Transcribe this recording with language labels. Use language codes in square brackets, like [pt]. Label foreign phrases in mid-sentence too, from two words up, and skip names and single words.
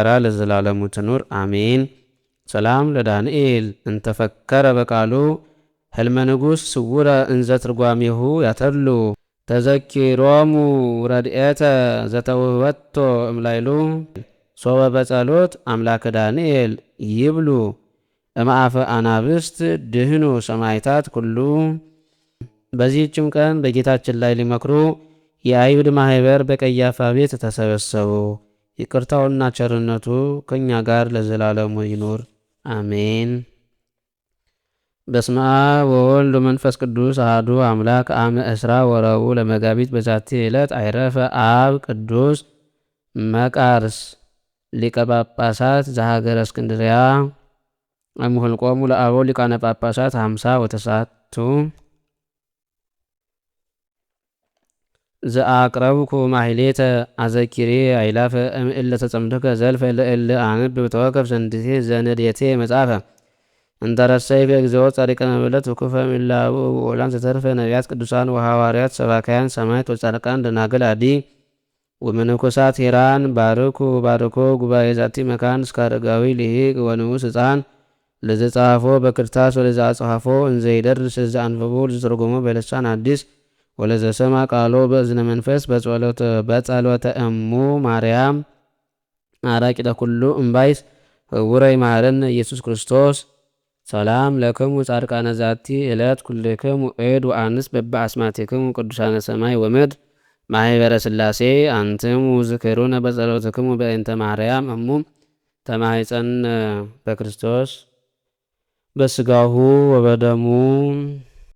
[am] ለዘላለሙ ትኑር አሜን። [gez] ሰላም ለዳንኤል እንተፈከረ በቃሉ ህልመ ንጉሥ ስውረ እንዘ ትርጓሜሁ ያተሉ ተዘኪሮሙ ረድኤተ ዘተውህበቶ እምላይሉ ሶበ በጸሎት አምላከ ዳንኤል ይብሉ እምአፈ አናብስት ድህኑ ሰማይታት ኩሉ። [am] በዚህችም ቀን በጌታችን ላይ ሊመክሩ የአይሁድ ማህበር በቀያፋ ቤት ተሰበሰቡ። ይቅርታውና ቸርነቱ ከእኛ ጋር ለዘላለሙ ይኑር አሜን። [gez] በስመ አብ ወወልድ ወመንፈስ ቅዱስ አሐዱ አምላክ አመ እስራ ወረቡዕ ለመጋቢት በዛቲ ዕለት አይረፈ አብ ቅዱስ መቃርስ ሊቀ ጳጳሳት ዘሀገረ እስክንድርያ እምኆልቆሙ ለአበው ሊቃነ ጳጳሳት 50 ወተሳቱ ዘአቅረብኩ ማሕሌተ አዘኪሬ አይላፈ እምእለ ተጸምዱከ ዘልፈ ለእለ አንብ በተወከፍ ዘንድቴ ዘነድየቴ መጽሐፈ እንተረሰይከ እግዚኦ ጻድቀ መበለት ወኩፈ እምላቡ ወላን ዘተርፈ ነቢያት ቅዱሳን ወሐዋርያት ሰባካያን ሰማዕታት ወጻድቃን ደናግል አዲ ወመነኮሳት ሄራን ባርኩ ባርኮ ጉባኤ ዛቲ መካን እስከ አረጋዊ ልሂቅ ወንዑስ ሕፃን ለዘጻፎ በክርታስ ወለዘአጽሐፎ እንዘይደርስ ለዘአንበቦ ለዘተርጎሞ በልሳን አዲስ ወለዘሰማ ቃሎ በእዝነ መንፈስ በጸሎተ እሙ ማርያም አራቂተ ኩሉ እምባይስ ህውረይ ማረነ ኢየሱስ ክርስቶስ። ሰላም ለክሙ ጻድቃነ ዛቲ ዕለት ኩልክሙ ዔድ ወአንስ በበአስማቲክሙ ቅዱሳነ ሰማይ ወምድር ማኅበረ ሥላሴ አንትሙ ዝክሩነ በጸሎትክሙ በእንተ ማርያም እሙ ተማኅፀነ በክርስቶስ በስጋሁ ወበደሙ